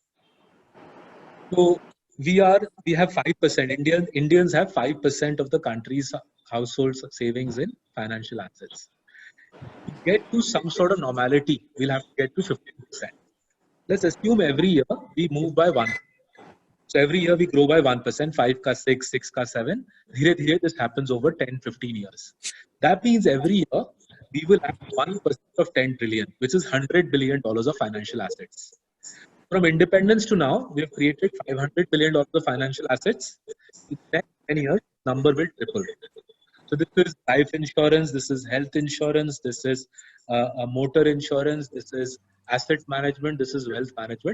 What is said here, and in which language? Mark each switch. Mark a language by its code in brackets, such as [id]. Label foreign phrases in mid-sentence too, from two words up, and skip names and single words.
[en] So we have 5%. Indians have 5% of the country's household savings in financial assets. To get to some sort of normality, we'll have to get to 15%. Let's assume every year we move by 1%. So every year we grow by 1%, [hi] 5 का 6, 6 का 7. धीरे धीरे [en] this happens over 10, 15 years. That means every year we will have 1% of 10 trillion, which is $100 billion of financial assets. From independence to now, we have created $500 billion of financial assets. In 10 years, number will triple. So this is life insurance, this is health insurance, this is motor insurance, this is asset management, this is wealth management.